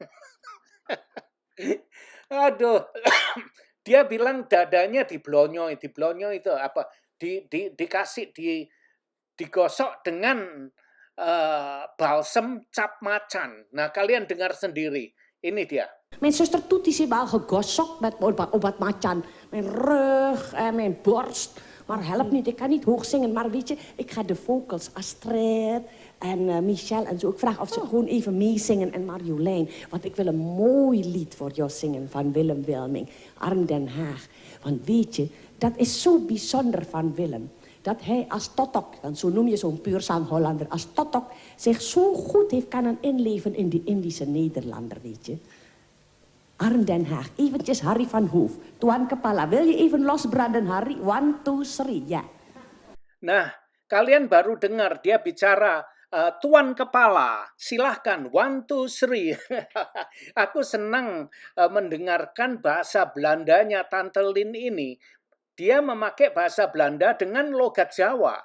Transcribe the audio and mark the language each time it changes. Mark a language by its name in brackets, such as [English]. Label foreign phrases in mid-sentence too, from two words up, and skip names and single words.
[Indonesian] Aduh, dia bilang dadanya diblonyoi itu apa? Dikasih digosok dengan balsem cap macan. Nah, kalian dengar sendiri. Ini dia. [Dutch] Mijn zuster Toet is helemaal gegossokt met [Indonesian] obat macan. [Dutch] Mijn rug en mijn borst. Maar help niet, ik kan niet hoog zingen. Maar weet je, ik ga de vocals, Astrid en Michel en zo. Ik vraag of ze gewoon even meezingen en Marjolein. Want ik wil een mooi lied voor jou zingen van Willem Wilming. Arm Den Haag. Want weet je, dat is zo bijzonder van Willem. Dat hij als totok, want zo noem je zo'n puurzang Hollander, als totok zich zo goed heeft kunnen inleven in die Indische Nederlander, weet je. Arm Den Haag, eventjes Harry van Hoof. [Indonesian] Tuan Kepala, [Dutch] wil je even losbranden Harry? 1, 2, 3, [Indonesian] ya. Nah, kalian baru dengar dia bicara, Tuan Kepala, silahkan, 1, 2, 3. Aku senang mendengarkan bahasa Belandanya Tante Lin ini. Dia memakai bahasa Belanda dengan logat Jawa.